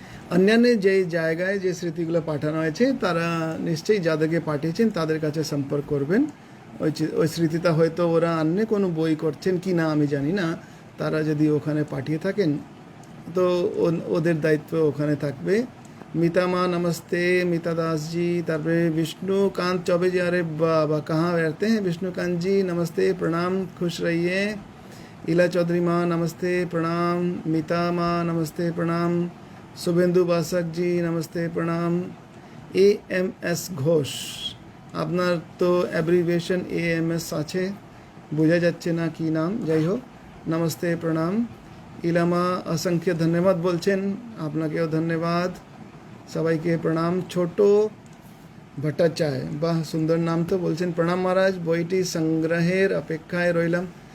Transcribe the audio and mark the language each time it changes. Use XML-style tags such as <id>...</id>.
<bn>অন্যান্য যে জায়গায় যে স্মৃতিগুলো পাঠানো হয়েছে তারা নিশ্চয়ই যাদেরকে পাঠিয়েছেন তাদের কাছে সম্পর্ক করবেন। ওই স্মৃতিটা হয়তো ওরা অন্য কোনো বই করছেন কি না আমি জানি না, তারা যদি ওখানে পাঠিয়ে থাকেন তো ওদের দায়িত্ব ওখানে থাকবে।</bn> <hi>মিতা মা नमस्ते, मिता दास जी। তারপরে विष्णुकांत चौबे जी, अरे बाबा कहाँ रहते हैं विष्णुकांत जी, नमस्ते प्रणाम, खुश रहिए। इला चौधरी माँ नमस्ते प्रणाम। मिता माँ नमस्ते प्रणाम। शुभेंदु बासक जी नमस्ते प्रणाम।</hi> <bn>AMS ঘোষ, আপনার তো অ্যাব্রিভিয়েশন AMS আছে, বোঝা যাচ্ছে না কি নাম, যাই হোক নমস্তে প্রণাম। ইলামা অসংখ্য ধন্যবাদ বলছেন, আপনাকেও ধন্যবাদ, সবাইকে প্রণাম। ছোট ভট্টাচার্য, বাহ সুন্দর নাম তো, বলছেন প্রণাম মহারাজ, বইটি সংগ্রহের অপেক্ষায় রইলাম।</bn>